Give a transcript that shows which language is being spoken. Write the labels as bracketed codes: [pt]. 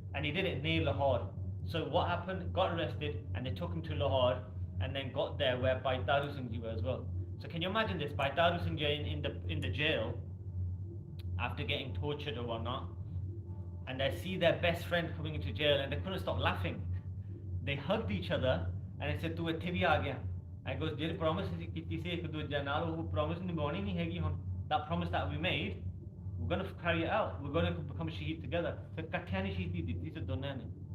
[en] And he did it near Lahore. So what happened? Got arrested, and they took him to Lahore, and then got there where Bhai Taru Singh ji were as well. So can you imagine this? Bhai Taru Singh ji in the jail after getting tortured or whatnot, and they see their best friend coming into jail, and they couldn't stop laughing. They hugged each other, and they said, [pa] "Tu ithe bhi aa gaya." [en] And goes, [pa] "Jehdi promise we ਕੀਤੀ ਸੀ ਇੱਕ ਦੂਜੇ ਨਾਲ, ਉਹ promise ਨਿਭਾਉਣੀ ਨਹੀਂ ਹੈਗੀ ਹੁਣ. [en] That promise that we made, we're going to carry it out. We're going to become shaheed together." [pa] So ਇਕੱਠਿਆਂ ਨੇ ਸ਼ਹੀਦੀ ਦਿੱਤੀ ਸੀ ਦੋਨਾਂ ਨੇ.